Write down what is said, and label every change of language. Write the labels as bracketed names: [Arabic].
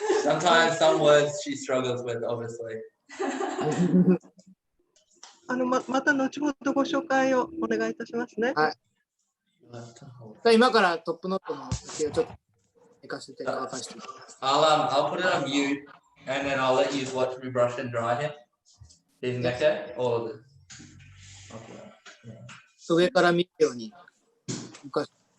[English] Sometimes some words she struggles with, obviously. [Japanese] また後ほどご紹介をお願いいたしますね。はい。今からトップノットの毛をちょっと寝かせて乾かしていきます。 [English] I'll put it on mute, and then I'll let you watch me brush and dry him. His neck hair, or the. Okay. [Japanese] 上から見るように浮かして。